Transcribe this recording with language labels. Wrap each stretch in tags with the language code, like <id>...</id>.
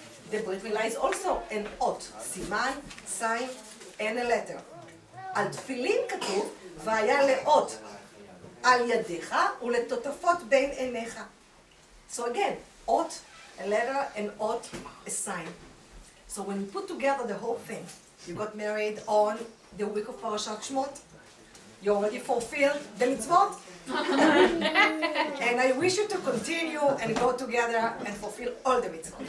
<en>The Brit Milah is also an ot, סימן, sign, and a letter.</en> <he>על תפילין כתוב, והיה לאות על ידיך ולתותפות בין עיניך.</he> <en>So again, ot, a letter, and ot, a sign. So when you put together the whole thing, you got married on the week of Parashat Shmot, you already fulfilled the mitzvot. And I wish you to continue and go together and fulfill all the mitzvot.</en>